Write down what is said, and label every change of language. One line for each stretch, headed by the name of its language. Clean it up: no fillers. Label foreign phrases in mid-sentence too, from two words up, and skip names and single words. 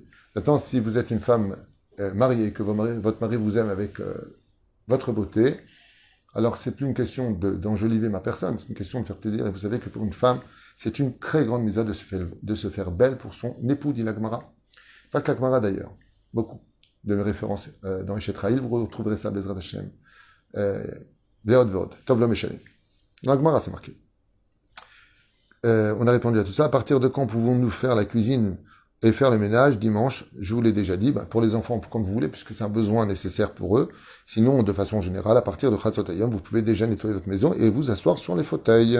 French: Maintenant, si vous êtes une femme mariée, que votre mari vous aime avec votre beauté, alors c'est plus une question d'enjoliver ma personne, c'est une question de faire plaisir. Et vous savez que pour une femme, c'est une très grande mise de se faire belle pour son époux, dit l'Agmara. Pas que l'Agmara d'ailleurs, beaucoup de références dans Eshet Rahil, vous retrouverez ça,
Hebrew: בעזרת השם. ועוד ועוד, טוב לא משנה.
French: Dans l'Agmara, c'est marqué. On a répondu à tout ça. À partir de quand pouvons-nous faire la cuisine et faire le ménage dimanche? Je vous l'ai déjà dit, pour les enfants, comme vous voulez, puisque c'est un besoin nécessaire pour eux. Sinon, de façon générale, à partir de
Hebrew: חצות היום,
French: vous pouvez déjà nettoyer votre maison et vous asseoir sur les fauteuils.